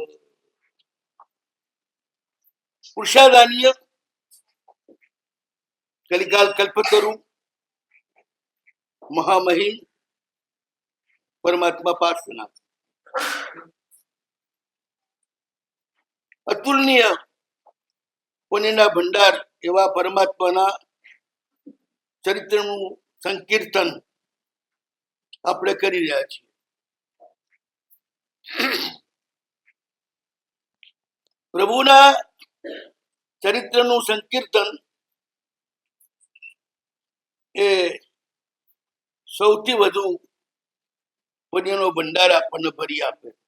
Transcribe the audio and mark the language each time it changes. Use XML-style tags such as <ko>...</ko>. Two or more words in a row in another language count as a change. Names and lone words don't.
<gu>પુરુષાદાનીય કલિકાલ કલ્પતરુ મહામહિમ પરમાત્મા પાર્શ્વનાથ અતુલનીય પુણ્યના ભંડાર એવા પરમાત્માના ચરિત્રનું સંકીર્તન આપણે કરી રહ્યા છીએ। પ્રભુના ચરિત્રનું સંકીર્તન એ સૌથી વધુ પુણ્યનો ભંડાર આપણને ભરી આપે।</gu>